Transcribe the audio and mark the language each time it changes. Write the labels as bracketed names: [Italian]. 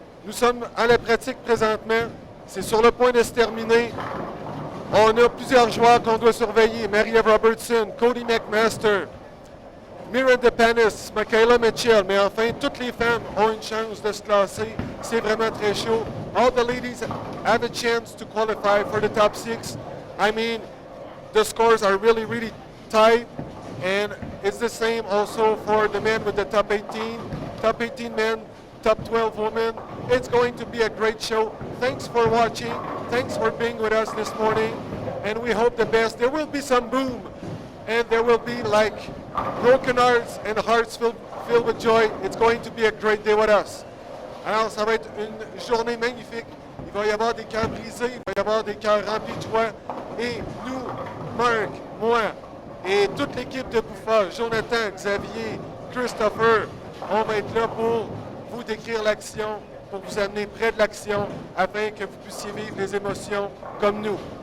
[French] Nous sommes à la pratique présentement. C'est sur le point de se terminer. On a plusieurs joueurs qu'on doit surveiller. Marie-Ève Robertson, Cody Mcmaster, Miranda Panis, Michaela Mitchell, mais enfin, toutes les femmes ont une chance de se classer. C'est vraiment très chaud. [English] All the ladies have a chance to qualify for the top 6. I mean, the scores are really, really tight. And it's the same also for the men with the top 18. Top 18 men, top 12 women. It's going to be a great show. Thanks for watching. Thanks for being with us this morning. And we hope the best. There will be some boom. And there will be like broken hearts and hearts filled with joy. It's going to be a great day with us. [French] Alors, ça va être une journée magnifique. Il va y avoir des cœurs brisés, il va y avoir des cœurs remplis de joie. Et nous, Marc, moi, et toute l'équipe de Bouffa, Jonathan, Xavier, Christopher, on va être là pour vous décrire l'action, pour vous amener près de l'action, afin que vous puissiez vivre les émotions comme nous.